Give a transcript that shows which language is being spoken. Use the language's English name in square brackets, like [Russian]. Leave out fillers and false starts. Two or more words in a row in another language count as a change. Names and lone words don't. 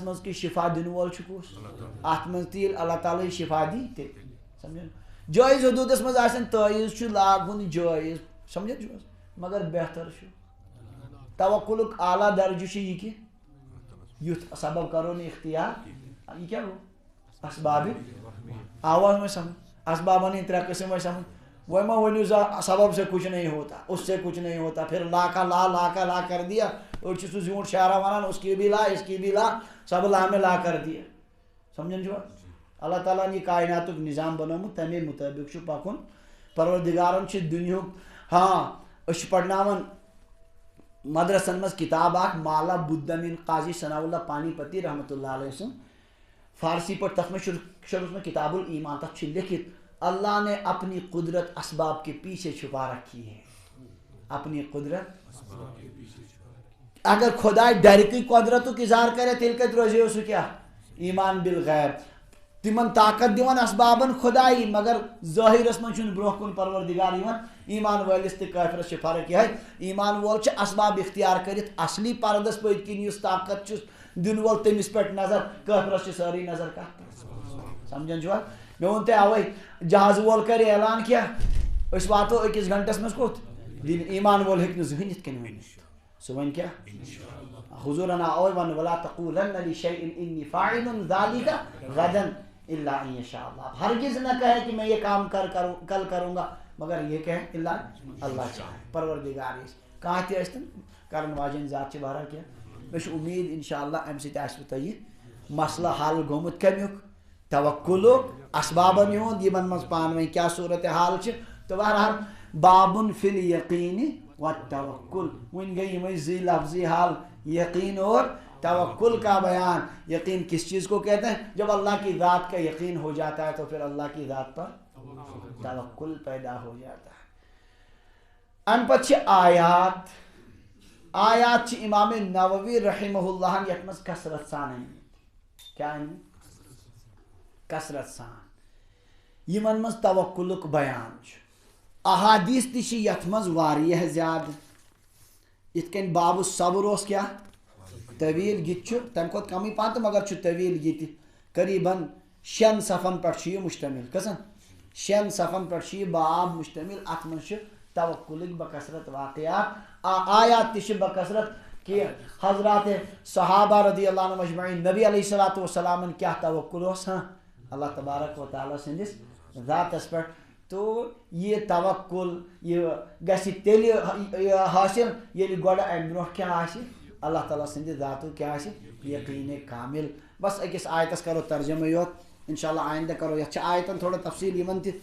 [Kashmiri] منٛز کہ شفا دِنہٕ وول چھُ کُس اتھ منٛز تہِ ییٚلہِ اللہ تعالیٰ ہٕے شفا دی تیٚلہِ سمجھن جٲیز حدوٗدس منٛز آسن تٲیٖز چھُ لاگُن جٲیز سمجھن چھُ حظ مگر بہتر چھُ توکلُک اعلیٰ درجہ چھُ یہ کہ یُتھ سبب کرو نہٕ اختیار یہ کیا گوٚو اسبابِ آواز میں سمجھ اسبابن ہٕنٛدۍ ترٛےٚ قٕسم ٲسۍ سمجھ وۄنۍ ما ؤنِو [Urdu] سبب سے کچھ نہیں ہوتا اس سے کچھ نہیں ہوتا پھر لا کا لا کر دیا [Kashmiri] أڑۍ چھِ سُہ زیوٗٹھ شعرا ونان [Urdu] اس کی بھی لا اس کی بھی لا سب لا میں لا کر دیا [Kashmiri] سمجھن چھُوا اللہ تعالیٰ ہن یہِ کائناتُک نظام بنومُت تمے مطٲبق چھُ پکُن پروردگارن چھِ دُنیہُک أسۍ چھِ پرناوان مدرسن منٛز کتاب اکھ [Arabic] مالا بدھ من [Kashmiri] قاضی ثناء اللہ پانی پتی رحمۃ اللہ علیہ سُنٛد فارسی پٲٹھۍ تتھ منٛز چھُ اوسمُت کتاب الایمان تتھ چھُ لیکھِتھ [Urdu] اللہ نے اپنی قدرت [Kashmiri] اسباب کے پیچھے چھپا رکھی ہے اپنی قدرت اگر خدا ڈرکی قدرتک اظہار کرے تیٚلہِ کتہِ روزِ سُہ کیاہ ایمان بالغیب تمن طاقت دِوان اسبابن خدایی مگر ظٲہرس منٛز چھُنہٕ برونٛہہ کُن پروردگار یِوان ایمان وٲلِس تہٕ کٲفرس چھِ فرق یِہے ایمان وول چھُ اسباب اختیار کٔرِتھ اصلی پردس پٔتۍ کِنۍ یُس طاقت چھُس دِنہٕ وول تٔمِس پٮ۪ٹھ نظر کٲفرس چھِ سٲرٕے نظر کتھ سمجھن چھُوا مےٚ ووٚن تۄہہِ اوے جہاز وول کرِ اعلان کیاہ أسۍ واتو أکِس گھنٹس منٛز کوٚت دِنہِ ایمان وول ہیٚکہِ نہٕ زٕہٕنۍ یِتھ کٔنۍ ؤنِتھ سُہ وۄنۍ کیاہ حضوٗرن آو اوے وننہٕ [Arabic] ولا تقولن لشیء انی فاعل ذلک غدا الا ان یشاء اللہ [Urdu] ہرگز نہ کہے کہ میں یہ کام کل کروں گا مگر یہ کہے الا اللہ چاہے [Kashmiri] پروردگار کانٛہہ تہِ ٲسۍتن کرن واجٮ۪ن ذات چھِ بہرحال کینٛہہ مےٚ چھُ اُمید انشاء اللہ امہِ سۭتۍ آسوٕ تۄہہِ مسلہٕ حل گوٚمُت کمیُک توکلُک اسبابن ہُنٛد یِمن منٛز پانہٕ ؤنۍ کیاہ صوٗرتِ حال چھِ تہٕ بہرحال بابُن [Arabic] فی الیقیٖنِ والتوکل [Kashmiri] وۄنۍ گٔے یِمے زٕے لفظی حال [Urdu] یقین اور توکل کا بیان یقین کس چیز کو کہتے ہیں جب اللہ کی ذات کا یقین ہو جاتا ہے [Kashmiri] تو پھر اللہ کی ذات پر توکل پیدا ہو جاتا ہے ان پتہ چھ آیات چھ امام نووی رحمہ اللہ یتھ منٛز کثرت سان کیا کثرت سان یمن منٛز توکلُک بیان چھُ احادیث تہِ چھِ یتھ منٛز واریاہ زیادٕ یِتھ کٔنۍ باب الصبر اوس کیاہ طویل یہ چھُ تمہِ کھۄتہٕ کمٕے پہن تہٕ مگر چھُ طویل یہ تہِ قریباً 6 صفن پٮ۪ٹھ چھُ یہِ مشتمل کٔژن 6 صفن پٮ۪ٹھ چھُ یہِ باب مشتمل اتھ منٛز چھِ توکلٕکۍ بکثرت واقعات آیات تہِ چھِ بکثرت کہ حضرات صحابہ رضی [Arabic] اللہ عنہم اجمعین [Kashmiri] نبی [Arabic] علیہ الصلوۃ والسلام [Kashmiri] کیا توکل اوس اللہ تبارک و تعالیٰ سندس ذاتس پٮ۪ٹھ [Urdu] تو یہ توکل [Kashmiri] یہ گژھِ تیٚلہِ حٲصِل ییٚلہِ گۄڈٕ امہِ برونٛہہ کیاہ آسہِ اللہ تعالیٰ سندِ ذاتُک کیاہ آسہِ یقیٖنِ کامل بس أکِس آیتس کرو ترجمہ یوت انشاءاللہ آئندہ کرو یتھ چھِ آیتن تھوڑا تفصیل یِمن تہِ